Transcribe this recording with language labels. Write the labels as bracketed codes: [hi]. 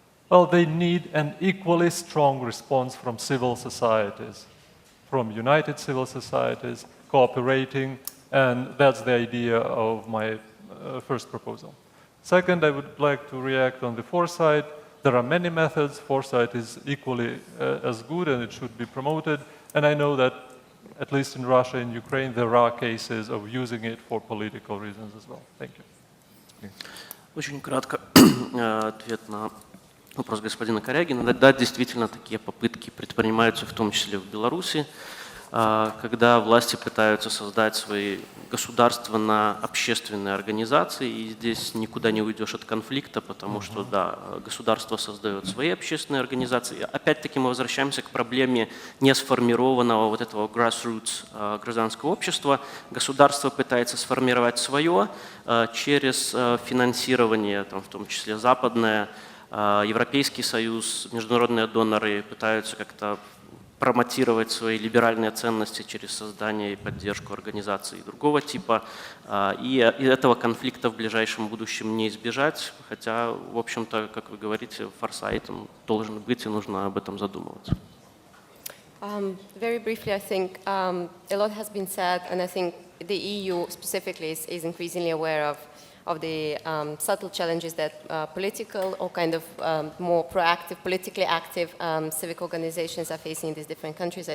[en] Well, they need an equally strong response from civil societies, from united civil societies, cooperating, and that's the idea of my first proposal. Second, I would like to react on the foresight. There are many methods. Foresight is equally as good, and it should be promoted. And I know that, at least in Russia and Ukraine, there are cases of using it for political reasons as well. Thank you. [ru] Очень кратко ответ на вопрос господина Корягина. Да, действительно, такие попытки предпринимаются, в том числе в Беларуси, когда власти пытаются создать свои государственно-общественные организации, и здесь никуда не уйдешь от конфликта, потому что, да, государство создает свои общественные организации. Опять-таки мы возвращаемся к проблеме несформированного вот этого grassroots гражданского общества. Государство пытается сформировать свое через финансирование, там, в том числе западное, Европейский Союз, международные доноры пытаются как-то промотировать свои либеральные ценности через создание и поддержку организаций другого типа. И этого конфликта в ближайшем будущем не избежать, хотя, в общем-то, как вы говорите, форсайт должен быть и нужно об этом задумываться. [en] Very briefly, I think a lot has been said, and I think the EU specifically is increasingly aware of the subtle challenges that political or kind of more proactive, politically active civic organizations are facing in these different countries.